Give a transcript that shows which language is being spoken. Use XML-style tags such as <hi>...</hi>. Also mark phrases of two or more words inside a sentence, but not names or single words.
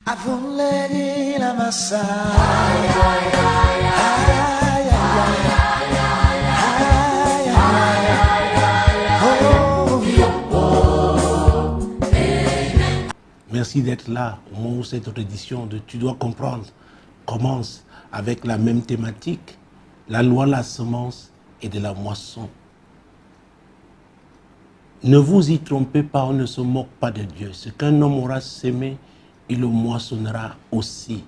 <fr>Avuledi la massa. Ay, ay, ay, ay, ay, ay. Merci d'être là au moment où cette autre édition de Tu dois comprendre commence avec la même thématique, la loi de la semence et de la moisson. Ne vous y trompez pas, on ne se moque pas de Dieu. Ce qu'un homme aura sémé, il le moissonnera aussi.</fr>